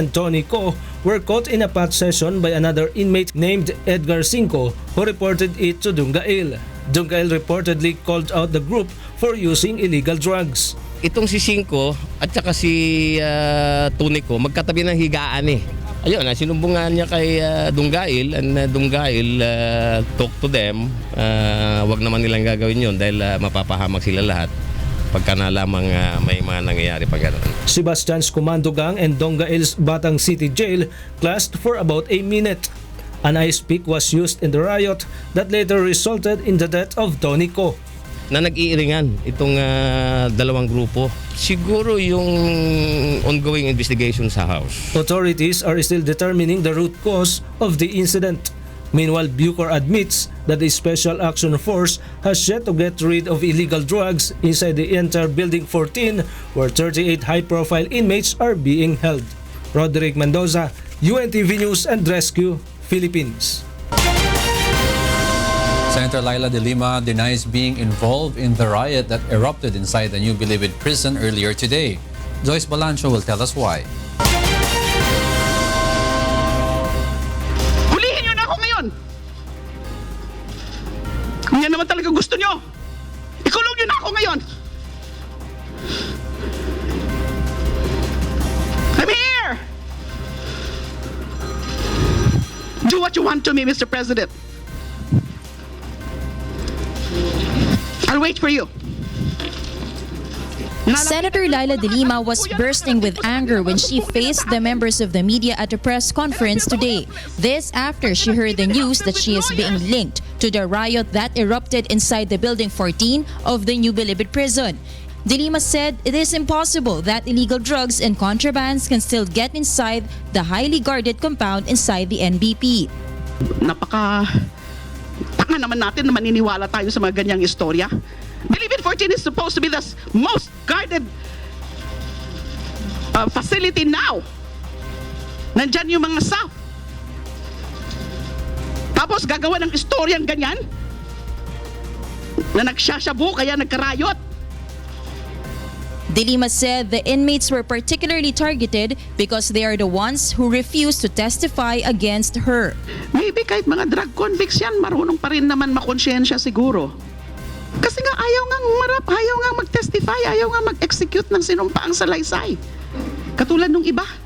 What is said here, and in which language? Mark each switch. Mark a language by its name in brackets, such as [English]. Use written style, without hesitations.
[English] and Tony Ko were caught in a pot session by another inmate named Edgar Cinco who reported it to Dungail. Dongail reportedly called out the group for using illegal drugs. [Filipino] Itong si Cinco at saka si Tunico, magkatabi ng higaan eh. Ayun, sinumbungan niya kay Dongail, and Dongail talk to them. Wag naman nilang gagawin yun dahil mapapahamak sila lahat pagka nalamang may mga nangyayari pa gano'n. [English] Sebastian's Commando Gang and Dongail's Batang City Jail clashed for about a minute. An ice pick was used in the riot that later resulted in the death of Tonico. [Filipino] Na nag-iiringan itong dalawang grupo. Siguro yung ongoing investigation sa house. [English] Authorities are still determining the root cause of the incident. Meanwhile, Bucor admits that the Special Action Force has yet to get rid of illegal drugs inside the entire Building 14 where 38 high-profile inmates are being held. Roderick Mendoza, UNTV News and Rescue, Philippines. Senator Laila de Lima denies being involved in the riot that erupted inside the New Bilibid prison earlier today. Joyce Balancho will tell us why. [Filipino] Hulihin niyo na ako ngayon! Kung yan naman talaga gusto niyo, ikulong niyo na ako ngayon! [English] I'm here! Do what you want to me, Mr. President. I'll wait for you. Senator Laila de Lima was bursting with anger when she faced the members of the media at a press conference today. This after she heard the news that she is being linked to the riot that erupted inside the Building 14 of the New Bilibid prison. De Lima said it is impossible that illegal drugs and contrabands can still get inside the highly guarded compound inside the NBP. [Filipino] Tanga naman natin na maniniwala tayo sa mga ganyang istorya. [English] Bilibid 14 is supposed to be the most guarded facility now. [Filipino] Nandyan yung mga staff. Tapos gagawa ng istoryang ganyan na nagsasyabu kaya nagkarayot. [English] De Lima said the inmates were particularly targeted because they are the ones who refused to testify against her. [Filipino] Maybe kahit mga drug convicts yan, marunong pa rin naman makonsyensya siguro. Kasi nga ayaw nga umarap, ayaw nga mag-testify, ayaw nga mag-execute ng sinumpaang salaysay. Katulad nung iba.